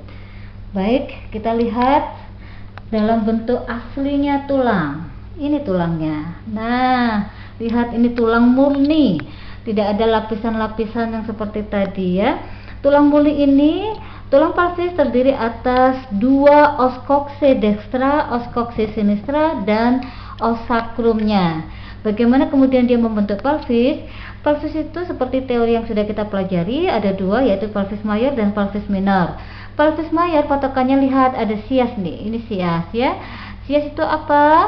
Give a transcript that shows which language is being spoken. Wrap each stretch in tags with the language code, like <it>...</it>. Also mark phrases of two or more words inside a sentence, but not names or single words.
<id>Baik, kita lihat dalam bentuk aslinya tulang. Ini tulangnya. Nah, lihat ini tulang murni. Tidak ada lapisan-lapisan yang seperti tadi ya. Tulang murni ini, tulang pelvis terdiri atas dua</id> <la>os coxae dextra, os coxae sinistra,</la> <id>dan os sacrumnya. Bagaimana kemudian dia membentuk pelvis? Pelvis itu seperti teori yang sudah kita pelajari, ada dua, yaitu</id> <la>pelvis mayor</la> <id>dan</id> <la>pelvis minor.</la> <id>Pelvis mayor patokannya lihat ada sias nih, ini sias ya. Sias itu apa?</id>